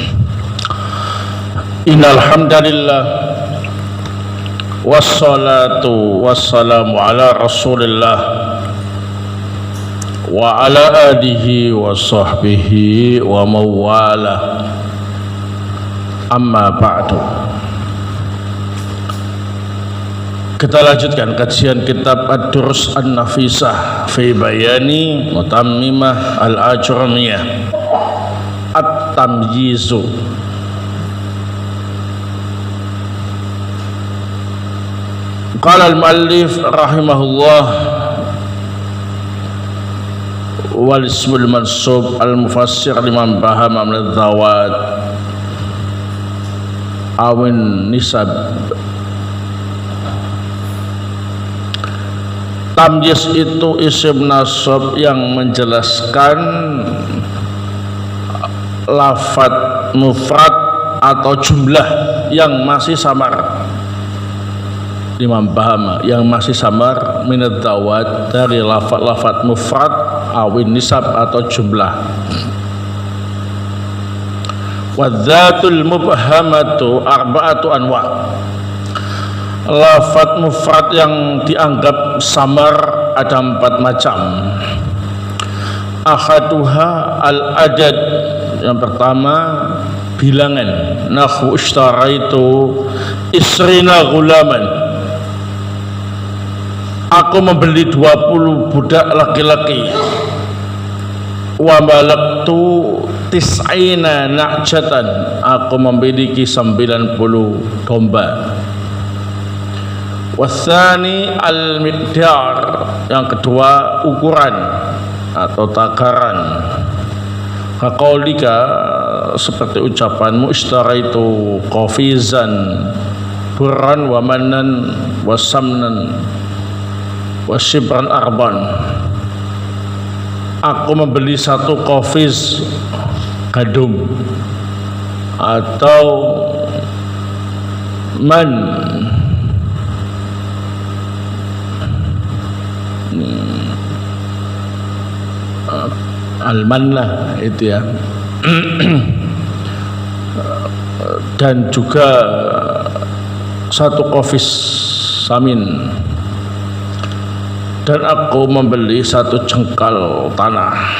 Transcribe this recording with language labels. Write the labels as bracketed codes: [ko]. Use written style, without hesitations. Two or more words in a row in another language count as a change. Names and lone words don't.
[ar] إن الحمد لله والصلاة والسلام على رسول الله وعلى آله وصحبه ومن والاه. أما بعد. [id] Kita lanjutkan kajian kitab Ad-Durus An-Nafisah fi bayani Mutammimah Al-Ajrumiyah At-Tamyizu. [ar] قال المؤلف رحمه الله والاسم المنصوب المفسر لما انبهم من الذوات أو النسب. [id] Tamyiz itu isim nasab yang menjelaskan lafad mufrad atau jumlah yang masih samar. [ar] ما انبهم [id] yang masih samar [ar] من الذوات [id] dari lafad mufrad [ar] أو النسب [id] atau jumlah. [ar] والذوات المبهمة أربعة أنواع'. [id] Lafad mufrad yang dianggap samar ada 4 macam. [ar] أحدها العدد, [id] yang pertama bilangan. [ar] نحو اشتريت عشرين غلاما, [id] aku membeli 20 budak laki-laki. [ar] وملكت تسعين نعجة, [id] aku memiliki 90 domba. [ar] والثاني المقدار, [id] yang kedua ukuran atau takaran. Kaqaulika, seperti ucapanmu, [ar] اشتريت قفيزا برا ومنا وسمنا وشبرا أرضا, [id] aku membeli 1 qafiz gandum atau man al-manlah itu ya dan juga 1 qafiz samin, dan aku membeli 1 jengkal tanah.